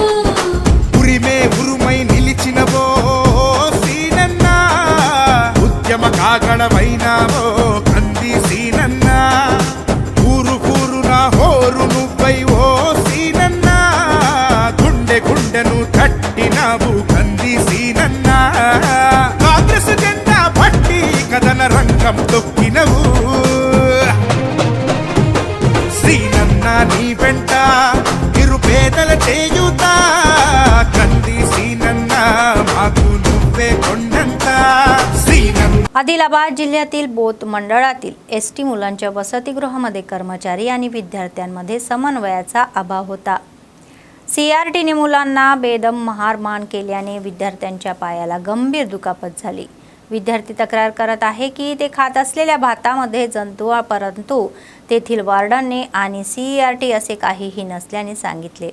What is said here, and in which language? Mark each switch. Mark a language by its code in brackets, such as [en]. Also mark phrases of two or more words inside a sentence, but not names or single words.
[te] ఉరిమే ఉరుమై నిలిచినవో సీనన్న ఉద్యమ కాగడమైనావో కంది సీనన్న ఊరు కూరున హోరు నువ్వై ఓ సీనన్న గుండె గుండెను తట్టినావు కంది సీనన్న కాంగ్రెస్ జెండా పట్టి కదన రంగం తొక్కినవు సీనన్న నీ వెంట నిరుపేదల చేయుత కంది సీనన్న మాకు నువ్వే కొండంత సీనన్న. [mr] आदिलाबाद जिल्ह्यातील बोत मंडळातील एसटी मुलांच्या वसतिगृहामध्ये कर्मचारी आणि विद्यार्थ्यांमध्ये समन्वयाचा अभाव होता. सीआरटीने मुलांना बेदम मारहाण केल्याने विद्यार्थ्यांच्या पायाला गंभीर दुखापत झाली. विद्यार्थी तक्रार करत आहे की ते खात असलेल्या भातामध्ये जंतू परंतु तेथील वार्डनने आणि सीआरटी असे काहीही नसल्याने सांगितले.